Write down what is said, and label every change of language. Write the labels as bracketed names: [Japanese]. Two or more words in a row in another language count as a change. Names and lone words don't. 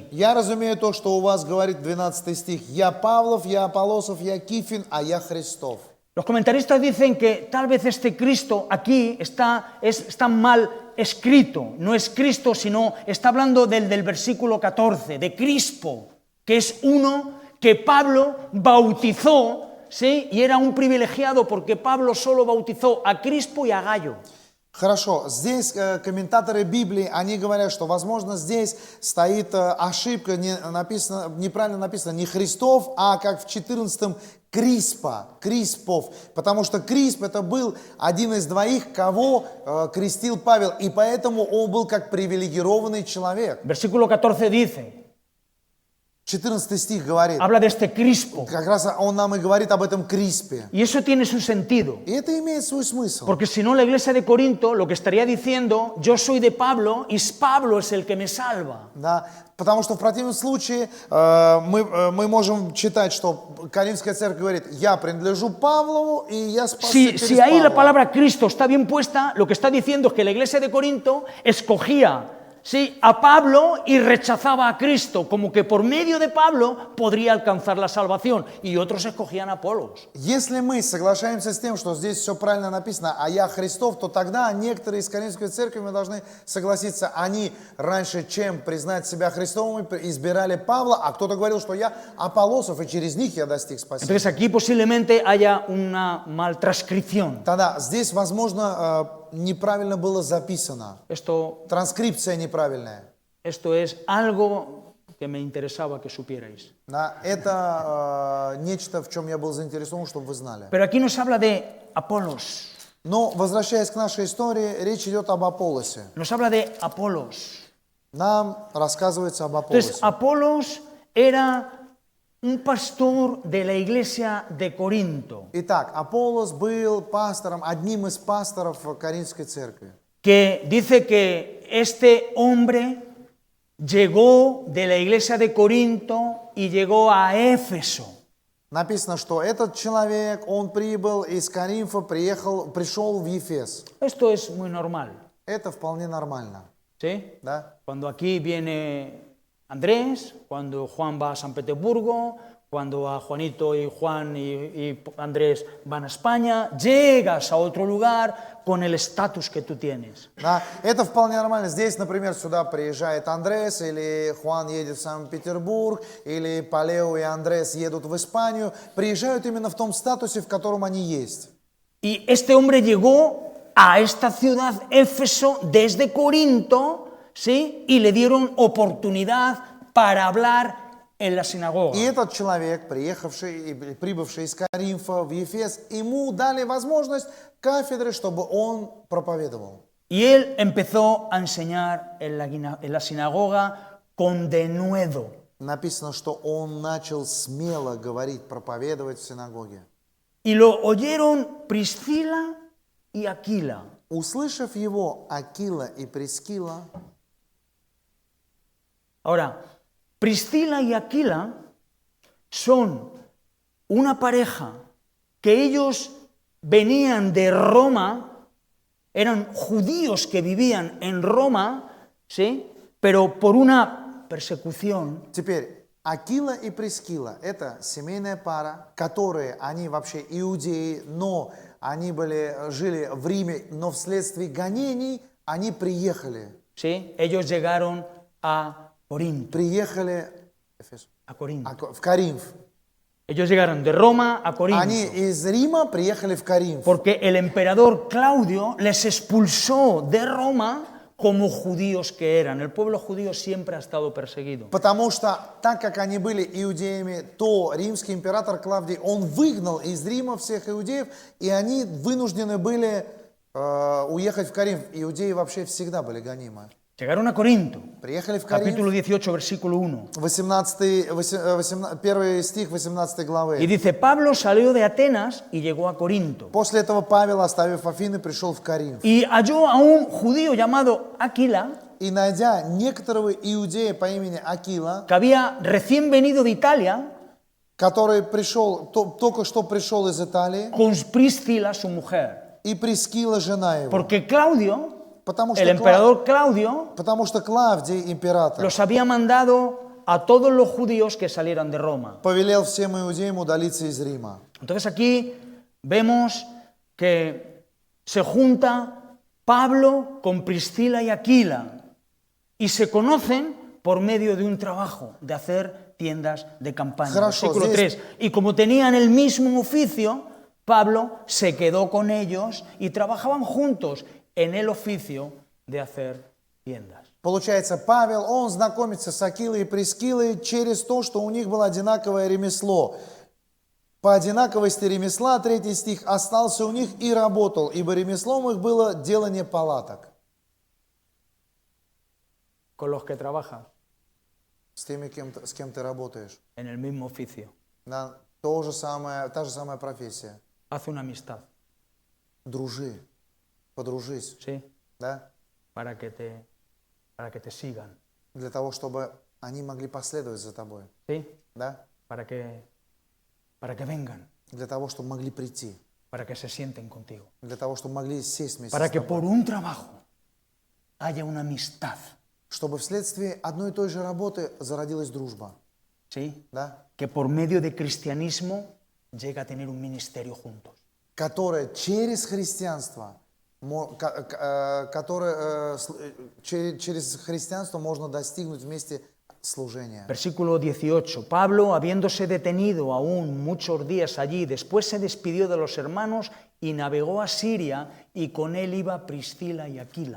[Russian] Я разумею то, что у вас говорит 12 стих. Я Павлов, я Аполлосов, я Кифин, а я Христов. [Spanish] Los comentaristas dicen que tal vez este Cristo aquí está mal escrito, no es Cristo, sino está hablando del versículo 14, de Crispo, que es uno que Pablo bautizó, ¿sí? Y era un privilegiado porque Pablo solo bautizó a Crispo y a Gayo. [Russian] Хорошо, здесь комментаторы Библии, они говорят, что, возможно, здесь стоит ошибка, неправильно написано не Христов, а как в 14-м Криспов, потому что Крисп это был один из двоих, кого крестил Павел, и поэтому он был как привилегированный человек. [Spanish] Versículo 14 dice, [Russian] 14 стих говорит, [Spanish] habla de este Crispo. [Russian] как раз он нам и говорит об этом Криспе. [Spanish] Y eso tiene su sentido. [Russian] И это имеет свой смысл. [Spanish] Porque si no, la iglesia de Corinto lo que estaría diciendo, yo soy de Pablo y Pablo es el que me salva. [Russian] Да, потому что в противном случае мы можем читать, что Коринфская церковь говорит, я принадлежу Павлову, и я спасся через [Spanish] Si ahí la [Russian] Павла. [Spanish] palabra Cristo está bien puesta, lo que está diciendo es que la iglesia de Corinto escogía, ¿sí?, a Pablo y rechazaba a Cristo, como que por medio de Pablo podría alcanzar la salvación, y otros escogían a Apolos. [Russian] Если мы соглашаемся с тем, что здесь все правильно написано, а я Христов, то тогда некоторые из Коринфской церкви, мы должны согласиться, они раньше, чем признать себя Христовыми, избирали Павла, а кто-то говорил, что я Аполлосов, и через них я достиг спасения. [Spanish] Entonces aquí posiblemente haya una mal transcripción. [Russian] Тогда здесь, возможно, неправильно было записано. Транскрипция неправильная. [Spanish] Esto es algo que me interesaba que supierais. [Russian] Да, это нечто, в чем я был заинтересован, чтобы вы знали. [Spanish] Pero aquí nos habla de Apolos. [Russian] Но, возвращаясь к нашей истории, речь идет об Аполлосе. [Spanish] Nos habla de Apolos. [Russian] Нам рассказывается об Аполлосе. [Spanish] Entonces, Apolos era un pastor de la iglesia de Corinto. [Russian] Итак, Аполлос был пастором, одним из пасторов Коринфской церкви. [Spanish] Que dice que este hombre llegó de la iglesia de Corinto y llegó a Éfeso. [Russian] Написано, что этот человек, он прибыл из Коринфа, пришел в Ефес. [Spanish] Esto es muy normal. [Russian] Это вполне нормально. [Spanish] ¿Sí? [Russian] Да? [Spanish] Cuando aquí viene Andrés, cuando Juan va a San Petersburgo, cuando a Juanito y Juan y Andrés van a España, llegas a otro lugar con el estatus que tú tienes. [Russian] Да, это вполне нормально. Здесь, например, сюда приезжает Андрес, или Хуан едет в Санкт-Петербург, или Палео и Андрес едут в Испанию. Приезжают именно в том статусе, в котором они есть. [Spanish] Y este hombre llegó a esta ciudad Éfeso desde Corinto, ¿sí? Y le dieron oportunidad para hablar en la sinagoga. [Russian] И этот человек, прибывший из Коринфа в Ефес, ему дали возможность кафедры, чтобы он проповедовал. [Spanish] Y él empezó a enseñar en la sinagoga con denuedo. [Russian] Написано, что он начал смело говорить, проповедовать в синагоге. [Spanish] Y lo oyeron Priscila y Aquila. [Russian] Услышав его, Акила и Прискила. [Spanish] Ahora, Priscila y Aquila son una pareja que ellos venían de Roma, eran judíos que vivían en Roma, ¿sí? Pero por una persecución. [Russian] Теперь, Акила и Прискила – это семейная пара, которые, они вообще иудеи, но они жили в Риме, но вследствие гонений они приехали. [Spanish] ¿Sí? Ellos llegaron a Corinto. [Russian] Приехали в Коринф. [Spanish] Ellos llegaron de Roma a Corinto. [Russian] Они из Рима приехали в Коринф. [Spanish] Porque el emperador Claudio les expulsó de Roma como judíos que eran. El pueblo judío siempre ha estado perseguido. [Russian] Потому что, так как они были иудеями, то римский император Клавдий, он выгнал из Рима всех иудеев, и они вынуждены были уехать в Коринф. Иудеи вообще всегда были гонимы. [Spanish] Llegaron a Corinto, [Russian] Приехали в [Spanish] capítulo [Russian] Коринф, [Spanish] 18, versículo 1. [Russian] 1 стих 18 [Spanish] Y [Russian] главы. [Spanish] dice, Pablo salió de Atenas y llegó a Corinto. [Russian] После этого Павел, оставив Афины, пришел в Коринф. [Spanish] Y halló a un judío llamado Aquila, [Russian] И найдя некоторого иудея по имени Акила, [Spanish] que había recién venido de Italia, [Russian] который пришел, только что пришел из Италии, [Spanish] con Priscila, su mujer. [Russian] и Прискила, жена его. [Spanish] Porque Claudio, [Russian] Потому [Spanish] el emperador Claudio, [Russian] что Клавдий, император, [Spanish] los había mandado a todos los judíos que salieran de Roma. [Russian] повелел всем иудеям удалиться из Рима. [Spanish] Entonces aquí vemos que se junta Pablo con Priscila y Aquila y se conocen por medio de un trabajo de hacer tiendas de campaña. Versículo 3. Y como tenían el mismo oficio, Pablo se quedó con ellos y trabajaban juntos en el oficio de hacer tiendas. [Russian] Получается, Павел, он знакомится с Акилой и Прискилой через то, что у них было одинаковое ремесло. По одинаковости ремесла, 3 стих, остался у них и работал, ибо ремеслом их было делание палаток. [Spanish] Con los que trabajas [Russian] С теми, с кем ты работаешь. [Spanish] en el mismo oficio. [Russian] Да, та же самая профессия. [Spanish] Haz una amistad, [Russian] Дружи, подружись, [Spanish] ¿sí? [Russian] да? [Spanish] Para que te sigan, [Russian] Для того, чтобы они могли последовать за тобой, [Spanish] ¿sí? [Russian] да? [Spanish] Para que vengan, [Russian] Для того, чтобы могли прийти, [Spanish] para que se sienten contigo. [Russian] для того, чтобы могли сесть вместе [Spanish] Para [Russian] с [Spanish] que [Russian] тобой. [Spanish] por un trabajo haya una amistad, [Russian] Чтобы вследствие одной и той же работы зародилась дружба, [Spanish] ¿sí? [Russian] да? [Spanish] Que por medio de cristianismo llega a tener un ministerio juntos. [Russian] Которая через христианство, через христианство можно достигнуть вместе служения. [Spanish] Versículo 18. Pablo, habiéndose detenido aún muchos días allí, después se despidió de los hermanos y navegó a Siria, y con él iba Priscila y Aquila.